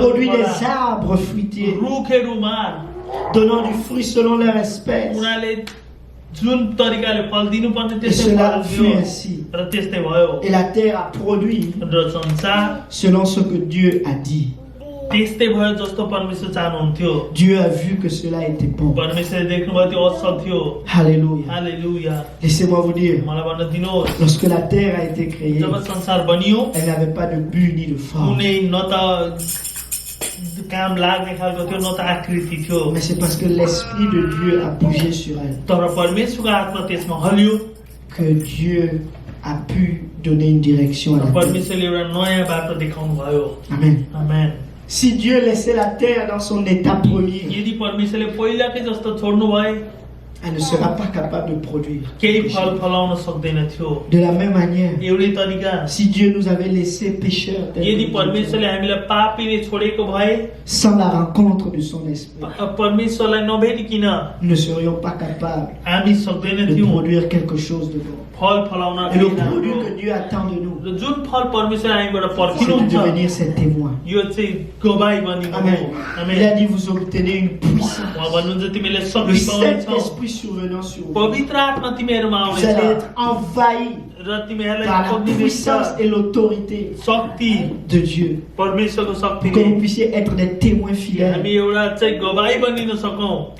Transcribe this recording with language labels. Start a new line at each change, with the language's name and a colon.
French: produit des arbres fruitiers,
Nepali: रुखहरू उमार,
French: donnant du fruit selon leur espèce.
Nepali: उनीहरूले जुन तरिकाले फल दिनुपर्ने
French: Et
Nepali: त्यस्तै
French: cela
Nepali: फल
French: fut
Nepali: दियो
French: ainsi.
Nepali: र त्यस्तै भयो।
French: Et la terre a produit
Nepali: र संसार
French: selon ce que Dieu a dit.
Nepali: त्यस्तै भयो जस्तो परमेश्वर चाहनुहुन्थ्यो
French: Dieu a vu que cela était bon.
Nepali: परमेश्वरले देख्नुभयो त्यो असल थियो
French: Alléluia.
Nepali: हालेलुया
French: Laissez-moi vous dire,
Nepali: मलाई भन्न दिनुहोस्
French: lorsque la terre a été créée,
Nepali: जब संसार बनियो
French: elle n'avait pas de but ni de forme.
Nepali: कुनै न त काम लाग्ने खालको थियो न त आकृति थियो
French: Mais c'est parce que l'Esprit de Dieu a bougé sur elle
Nepali: तर परमेश्वरको आत्मा त्यसमा हल्यो
French: que Dieu a pu donner une direction à la terre.
Nepali: परमेश्वरले एउटा नयाँ बाटो देखाउनु भयो
French: Amen.
Nepali: आमेन
French: Si Dieu laissait la terre dans son état premier,
Nepali: यदि परमेश्वरले पहिलाकै जस्तो छोड्नु भए
French: elle ne sera pas capable de produire.
Nepali: केही फल फलाउन सक्दैन थियो
French: De la même manière,
Nepali: एउटै तरिका
French: si Dieu nous avait laissé pécheurs tels
Nepali: यदि
French: que nous
Nepali: परमेश्वरले
French: étions,
Nepali: हामीलाई पापीले छोडेको भए
French: sans la rencontre de son Esprit,
Nepali: परमेश्वरलाई नभेटिकन
French: nous ne serions pas capables
Nepali: हामी सक्दैन
French: de
Nepali: थियौँ
French: produire quelque chose de bon.
Nepali: फल फलाउन
French: Et le
Nepali: केही
French: produit
Nepali: राम्रो।
French: que Dieu attend de nous,
Nepali: र जुन फल परमेश्वर हामीबाट
French: c'est de
Nepali: पर्खिनुहुन्छ
French: devenir ses témoins.
Nepali: यो चाहिँ गवाई बनिनु
French: Amen.
Nepali: हो
French: Il
Nepali: amen
French: a dit, vous obtenez une puissance.
Nepali: उहाँ भन्नुहुन्छ तिमीले
French: Le
Nepali: शक्ति पाउनेछौ
French: Saint-Esprit survenant sur vous.
Nepali: पवित्र आत्मा तिमीहरूमा
French: Vous allez
Nepali: आउनेछ
French: être envahis
Nepali: र
French: par
Nepali: तिमीहरूलाई
French: la
Nepali: पक्रिनेछ
French: puissance et l'autorité
Nepali: शक्ति
French: de Dieu.
Nepali: परमेश्वरको
French: Pour que
Nepali: शक्तिले
French: vous puissiez être des témoins
Nepali: हामी
French: fidèles.
Nepali: एउटा चाहिँ गवाई बनिन सकौँ